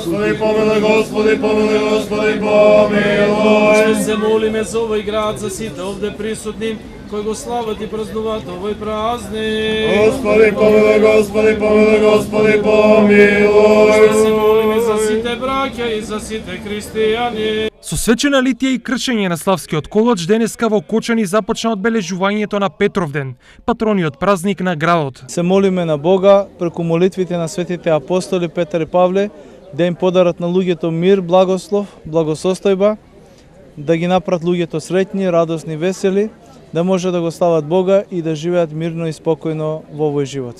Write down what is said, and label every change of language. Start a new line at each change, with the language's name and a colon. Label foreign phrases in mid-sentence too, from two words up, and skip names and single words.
Church Slavic: Господи, помилуй, Господи, помилуй, Господи, помилуй.
Macedonian: Ще се молиме за овој град, за сите овде присутни, кои го слават и празнуваат овој празник.
Church Slavic: Господи, помилуй, Господи, помилуй, Господи, помилуй.
Macedonian: Ще се молиме за сите браќа и за сите христијани. Со свечена литија и кршење на Славскиот колач денеска во Кочани започна одбележувањето на Петровден, патрониот празник на градот. Се молиме на Бога преку молитвите на светите апостоли Петар и Павле да им подарат на луѓето мир, благослов, благосостојба, да ги направат луѓето среќни, радосни, весели, да може да го слават Бога и да живеат мирно и спокојно во овој живот.